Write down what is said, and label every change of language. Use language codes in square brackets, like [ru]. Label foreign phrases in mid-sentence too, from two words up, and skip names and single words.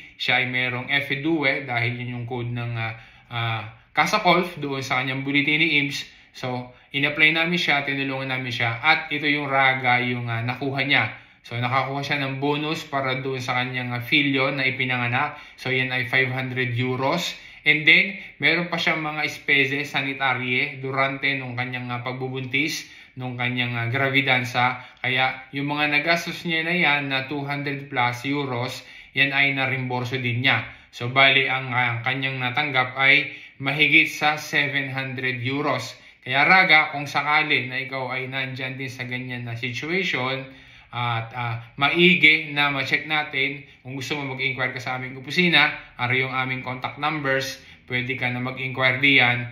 [tl] Siya ay merong F2 dahil yun yung code ng Casa Golf doon sa kanyang bulletin ni IMPS. So, in-apply namin siya, tinulungan namin siya at ito yung raga yung nakuha niya. So, nakakuha siya ng bonus para doon sa kanyang filyo na ipinanganak. So, yan ay 500 euros. And then, meron pa siyang mga [it] espese sanitarie durante [tl] nung kanyang pagbubuntis, nung kanyang gravidansa. Kaya, yung mga nagastos niya na yan na 200 plus euros, yan ay narimborso din niya. So, bali, ang kanyang natanggap ay mahigit sa 700 euros. Kaya raga, kung sakali na ikaw ay nandyan din sa ganyan na situation, at maigi na ma-check natin kung gusto mo mag-inquire ka sa aming opisina, ari yung aming contact numbers, pwede ka na mag-inquire diyan.